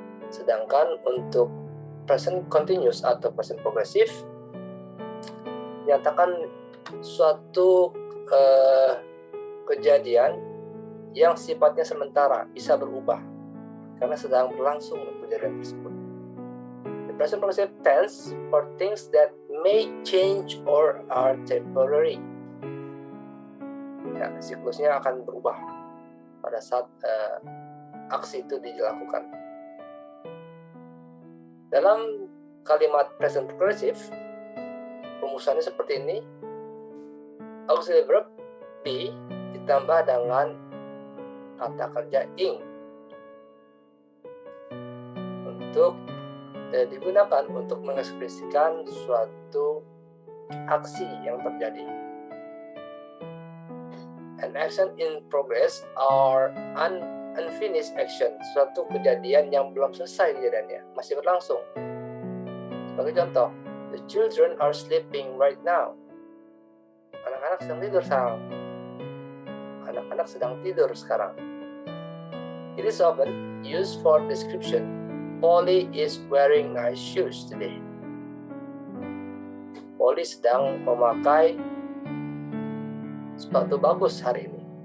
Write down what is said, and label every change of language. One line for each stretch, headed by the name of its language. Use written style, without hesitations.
Indonesian: Sedangkan untuk present continuous atau present progressive menyatakan suatu kejadian yang sifatnya sementara, bisa berubah karena sedang berlangsung kejadian tersebut.
English: The present progressive tense for things that may change or are temporary.
Indonesian: Ya, siklusnya akan berubah pada saat aksi itu dilakukan. Dalam kalimat present progressive, rumusannya seperti ini. Auxiliary verb be ditambah dengan kata kerja ing untuk digunakan untuk mengekspresikan suatu aksi yang terjadi.
English: An action in progress or unfinished action,
Indonesian: suatu kejadian yang belum selesai kejadiannya, masih berlangsung. Sebagai contoh,
English: the children are sleeping right now.
Indonesian: Anak-anak sedang tidur sekarang. Anak-anak sedang tidur sekarang.
English: It is often used for description. Polly is wearing nice shoes today.
Indonesian: Polly sedang memakai sepatu bagus hari ini.